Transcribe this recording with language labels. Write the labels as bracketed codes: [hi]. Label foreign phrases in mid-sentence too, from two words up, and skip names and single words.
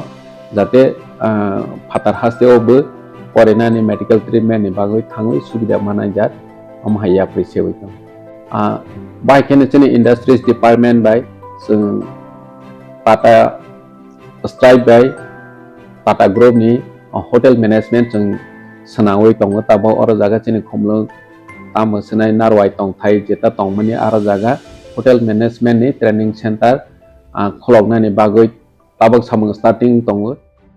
[trp] जाते फातार हास्टेवबो फरेनानि [en] medical treatment [trp] नि बागै थाङै सुबिदा मानाय जात अमाहाया प्रिसेवै दं बाहायखेनो चिनि [en] industries department [trp] बाय जों टाटा स्ट्राइक बाय टाटा ग्रुप नि [en] hotel management [trp] jeng senawi tongo tabo oro jaga chini khomlo tamo senai narwai tong thai jeta tongmani aro jaga [en] hotel management [trp] ni [en] training center [trp] kholoknani bagoi tabok samung starting tongo.